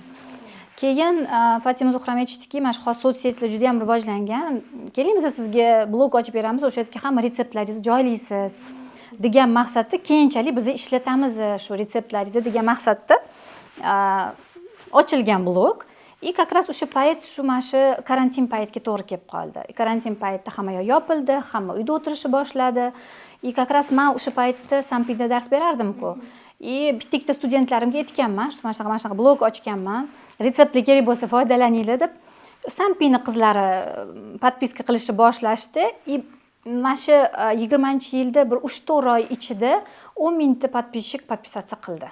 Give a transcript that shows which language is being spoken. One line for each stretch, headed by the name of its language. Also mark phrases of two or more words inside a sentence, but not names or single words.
Uzbek: Keyin Fotima Zuhram aytishdiki, "Mana shu xos sotsiyetlar juda ham rivojlangan. Keling biz sizga blog ochib beramiz, o'sha yerga hamma retseptlaringizni joylaysiz." degan maqsadda keyinchalik biz ishlatamiz shu retseptlaringizni degan maqsadda ochilgan blog.
Russian: Как раз
Uzbek: o'sha payt shu mana shu karantin paytiga to'g'ri kelib qoldi. Karantin paytida hamma yoq yopildi, hamma uyda o'tirishni boshladi.
Russian: Как раз
Uzbek: men o'sha paytda Sampida dars berardim-ku. Bitta studentlarimga aytganman, mana shunaqa blog ochganman. Retseptlar kerak bo'lsa foydalaninglar deb. Sampini qizlari podpiska qilishni boshlashdi. Mana shu 20-yilda bir 3-4 oy ichida 10 mingta podpisчик podpisatsiya qildi.